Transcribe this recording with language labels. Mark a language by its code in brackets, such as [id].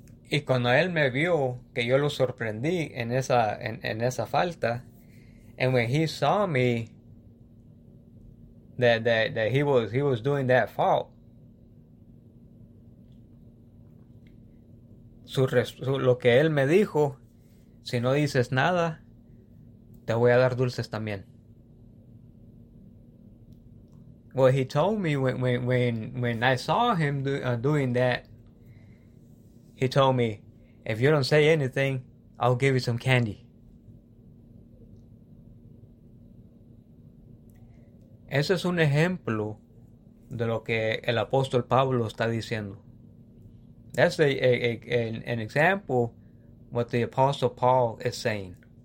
[es] Y cuando él me vio que yo lo sorprendí en esa falta, [en] and when he saw me that he was doing that fault, [es] lo que él me dijo, si no dices nada, te voy a dar dulces también. [en] What he told me when I saw him doing that, he told me, if you don't say anything, I'll give you some candy. [es] Ese es un ejemplo de lo que el apóstol Pablo está diciendo. [en] That's an example of what the apostle Paul is saying.